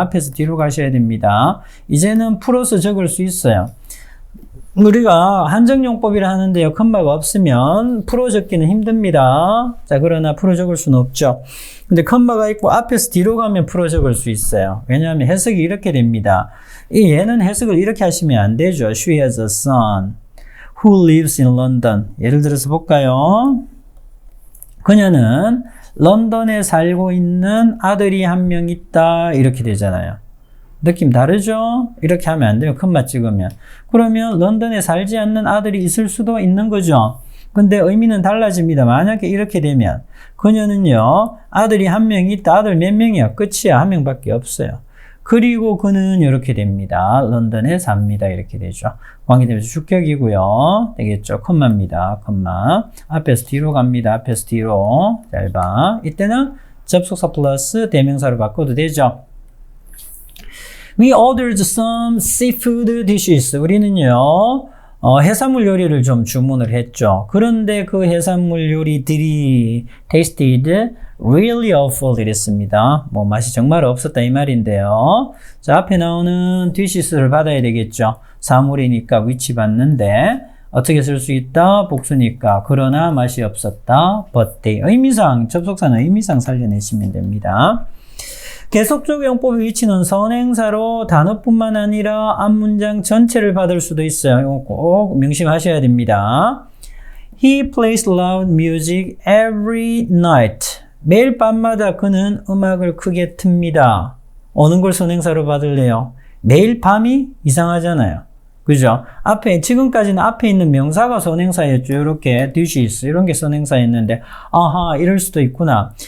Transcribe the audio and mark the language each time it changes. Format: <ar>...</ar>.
<ko>앞에서 뒤로 가셔야 됩니다. 이제는 풀어서 적을 수 있어요. 우리가 한정용법이라 하는데요. 컴마가 없으면 풀어 적기는 힘듭니다. 자, 그러나 풀어 적을 수는 없죠. 근데 컴마가 있고 앞에서 뒤로 가면 풀어 적을 수 있어요. 왜냐하면 해석이 이렇게 됩니다. 얘는 해석을 이렇게 하시면 안 되죠.</ko> <en>She has a son who lives in London.</en> <ko>예를 들어서 볼까요? 그녀는 런던에 살고 있는 아들이 한 명 있다. 이렇게 되잖아요. 느낌 다르죠? 이렇게 하면 안 돼요. 컴마 찍으면. 그러면 런던에 살지 않는 아들이 있을 수도 있는 거죠. 근데 의미는 달라집니다. 만약에 이렇게 되면 그녀는요. 아들이 한 명 있다. 아들 몇 명이야? 끝이야. 한 명밖에 없어요. 그리고 그는 이렇게 됩니다. 런던에 삽니다. 이렇게 되죠. 관계대명사 주격이고요. 되겠죠? 컴마입니다. 컴마. 앞에서 뒤로 갑니다. 앞에서 뒤로. 잘 봐. 이때는 접속사 플러스 대명사로 바꿔도 되죠.</ko> <en>We ordered some seafood dishes.</en> <ko>우리는요, 해산물 요리를 좀 주문을 했죠. 그런데 그 해산물 요리들이</ko> <en>tasted really awful</en> <ko>이랬습니다. 뭐 맛이 정말 없었다 이 말인데요. 자, 앞에 나오는 dishes를 받아야 되겠죠. 사물이니까 which 받는데 어떻게 쓸 수 있다? 복수니까. 그러나 맛이 없었다.</ko> <en>but they.</en> <ko>의미상, 접속사는 의미상 살려내시면 됩니다. 계속적용법의 위치는 선행사로 단어뿐만 아니라 앞문장 전체를 받을 수도 있어요. 이거 꼭 명심하셔야 됩니다.</ko> <en>He plays loud music every night.</en> <ko>매일 밤마다 그는 음악을 크게 틉니다. 어느 걸 선행사로 받을래요? 매일 밤이 이상하잖아요. 그죠? 앞에, 지금까지는 앞에 있는 명사가 선행사였죠. 이렇게, dishes, 이런 게 선행사였는데, 아하, 이럴 수도 있구나.</ko>